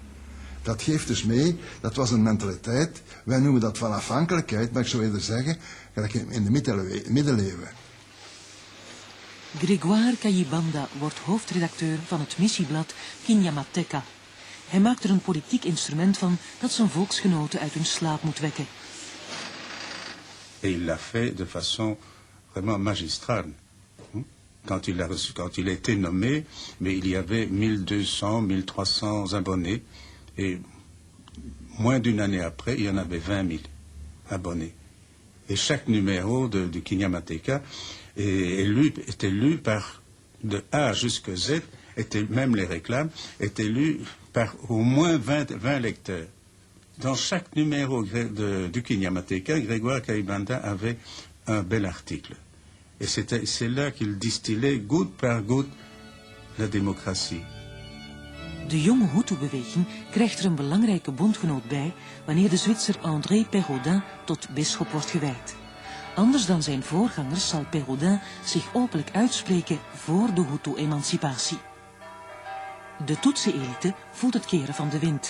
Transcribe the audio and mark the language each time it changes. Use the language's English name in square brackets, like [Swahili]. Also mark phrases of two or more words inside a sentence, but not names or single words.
[Dutch] Dat geeft dus mee, dat was een mentaliteit, wij noemen dat van afhankelijkheid, maar ik zou eerder zeggen, gelijk in de middeleeuwen. Grégoire Kayibanda wordt hoofdredacteur van het missieblad Kinyamateka. Hij maakt er een politiek instrument van dat zijn volksgenoten uit hun slaap moet wekken. [French] Et il l'a fait de façon vraiment magistrale. Quand il a été nommé, mais il y avait 1200, 1300 abonnés. Et moins d'une année après, il y en avait 20 000 abonnés. Et chaque numéro de Kinyamateka était lu par, de A jusqu'à Z, même les réclames, étaient lus par au moins 20 lecteurs. Dans chaque numéro du Kinyamateka, Grégoire Kayibanda avait un bel article. Et c'est là qu'il distillait goutte par goutte la démocratie. [Dutch] De jonge Hutu-beweging krijgt er een belangrijke bondgenoot bij wanneer de Zwitser André Pérodin tot bisschop wordt gewijd. Anders dan zijn voorgangers zal Pérodin zich openlijk uitspreken voor de Hutu-emancipatie. De Tutsi-elite voelt het keren van de wind.